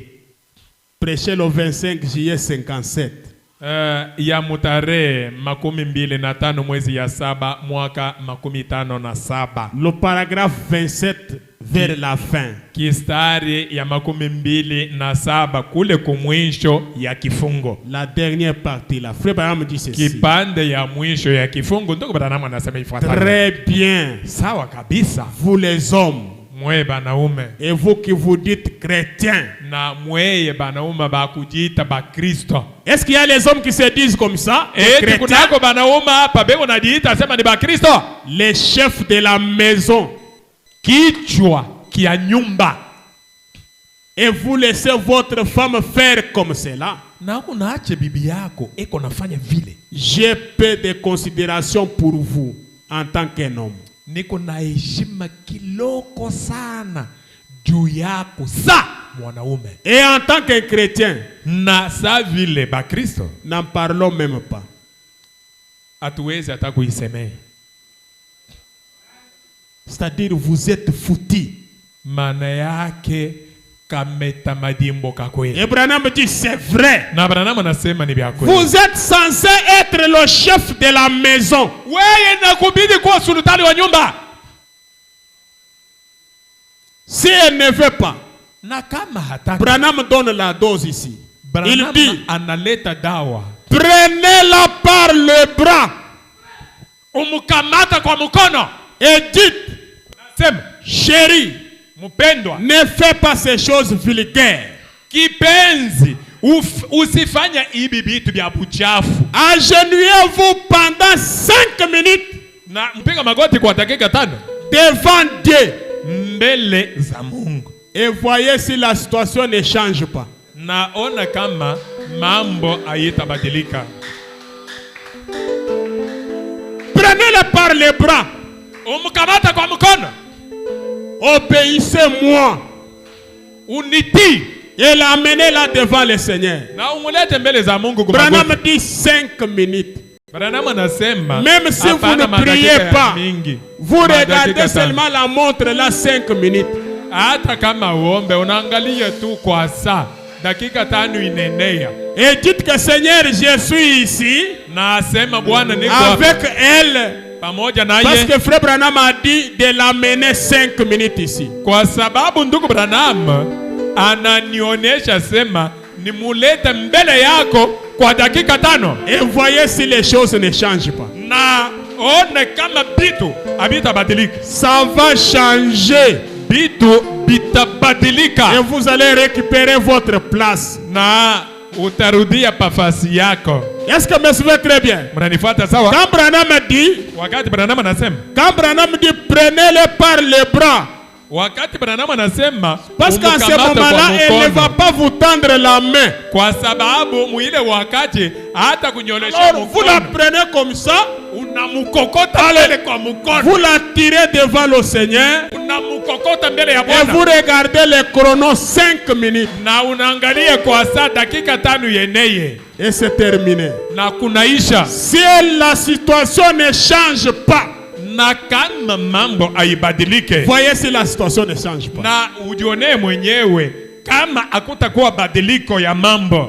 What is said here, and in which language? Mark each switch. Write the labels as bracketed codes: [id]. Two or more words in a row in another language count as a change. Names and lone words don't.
[fr] Prêchez le 25 juillet 57. [sw] Ya mutare makumi mbili na tano mwezi ya saba mwaka makumi tano na saba. [fr] Le paragraphe 27 vers la fin. [sw] Kistari ya makumi mbili na saba kule kumwisho ya kifungo. [fr] La dernière partie là. Frère Branham dit ceci. [sw] Kipande ya mwisho ya kifungo ndoko Branham anasema ifuatayo. [fr] Très bien. [sw] Sawa kabisa. [fr] Vous les hommes. [sw] Mwe banaume. [fr] Et vous qui vous dites chrétiens. [sw] Na mweye banaume ba kujita ba Kristo. [fr] Est-ce qu'il y a les hommes qui se disent comme ça? [sw] Kunako banaume hapa beko najiita sema ni ba Kristo. [fr] Les chefs de la maison. [sw] Kichwa kia nyumba. [fr] Et vous laissez votre femme faire comme cela. [sw] Na unaache bibi yako eko nafanya vile. [fr] J'ai peu de considération pour vous. en tant qu'un homme. [sw] Niko na heshima kiloko sana juu yako sa mwanaume. [fr] Et en tant qu'un chrétien, [sw] na sa vile ba Kristo, [fr] n'en parlons même pas. [sw] Hatuwezi hata kuisemea. [fr] C'est-à-dire vous êtes foutus. [sw] Maana yake kameta madimbo kakweli. [fr] Et Branham dit c'est vrai. [sw] Na Branham anasema ni vya kweli. [fr] Vous êtes censé être le chef de la maison. [sw] Wewe inakubidi kuwa sultani wa nyumba. [fr] Si elle ne veut pas, [sw] na kama hataki, [fr] Branham donne la dose ici. Branham Il dit [sw] analeta dawa. [fr] Prenez-la par le bras. [sw] Umukamata kwa mkono. [fr] Et dites, [sw] nasema, [fr] chérie, [sw] mpendwa, [fr] ne fais pas ces choses vulgaires. [sw] Kipenzi, usifanya hivi vitu vya buchafu. [fr] Agenouillez-vous pendant 5 minutes. [sw] Na mpiga magoti kwa dakika 5 [fr] devant Dieu. [sw] Mbele za Mungu. [fr] Et voyez si la situation ne change pas. [sw] Naona kama mambo hayatabadilika. [fr] Prenez-le par les bras. [sw] Umkamata kwa mkono. [fr] Obéissez-moi. [sw] Unitii. [fr] Et l'amenez-la devant le Seigneur. [sw] Na umulete mbele za Mungu kwa magoti. [fr] Branham dit 5 minutes. [sw] Branham anasema, [fr] même si vous ne priez pas, vous regardez seulement la montre là 5 minutes. [sw] Hata kama uombe unaangalia tu kwa saa dakika 5 inenea. [fr] Et dites que Seigneur, je suis ici. [sw] Na sema Bwana niko [fr] avec elle. [sw] Pamoja naye. [fr] Parce que frère Branham a dit de l'amener 5 minutes ici. [sw] Kwa sababu ndugu Branham ananionyesha sema nimulete mbele yako kwa dakika 5. [fr] Et voyez si les choses ne changent pas. [sw] Na one kama bitu habitabadilika. [fr] Ça va changer. [sw] Bitu bitabadilika. [fr] Et vous allez récupérer votre place. [sw] Na utarudia pafasi yako. [fr] Est-ce que me suivez très bien? [sw] Mnanifuata sawa? [fr] Quand Branham dit, [sw] wakati Branham anasema, [fr] quand Branham dit prenez-le par les bras. [sw] Wakati Branham anasema, [fr] parce qu'en ce moment-là, elle ne va pas vous tendre la main. [sw] Kwa sababu muile wakati hata kunyolesha mkono. [fr] Vous la prenez comme ça. [sw] Unamukokota mbele kwa mkono. [fr] Vous la tirez devant le Seigneur. [sw] Unamukokota mbele ya Bwana. [fr] Et vous regardez le chrono 5 minutes. [sw] Na unaangalia kwa saa dakika 5 yeneye. [fr] Et c'est terminé. [sw] Na kunaisha. [fr] Si la situation ne change pas. [sw] Na kama mambo haibadilike. [fr] Voyez si la situation ne change pas. [sw] Na ujione mwenyewe kama hakutakuwa badiliko ya mambo.